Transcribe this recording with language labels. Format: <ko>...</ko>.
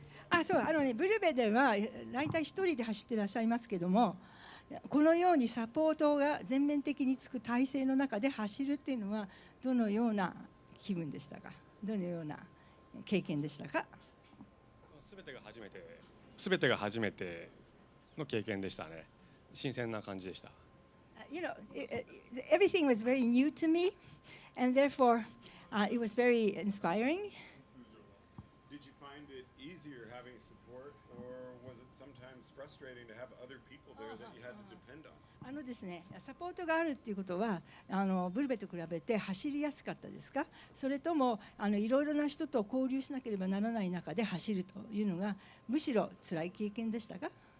<ja>あ、そう、ブルベでは大体一人で走ってらっしゃいますけども、このようにサポートが全面的につく体制の中で走るっていうのはどのような気分でしたか。どのような経験でしたか。すべてが初めての経験でしたね。新鮮な感じでした。</ja> <en>You know, everything was very new to me, and therefore it was very inspiring. Did you find it easier having support, or was it sometimes frustrating to have other people there that you had to depend on?</en> <ja>ですね、サポートがあるっていうことはブルベと比べて走りやすかったですか？それともいろいろな人と交流しなければならない中で走るというのがむしろ辛い経験でしたか？</ja>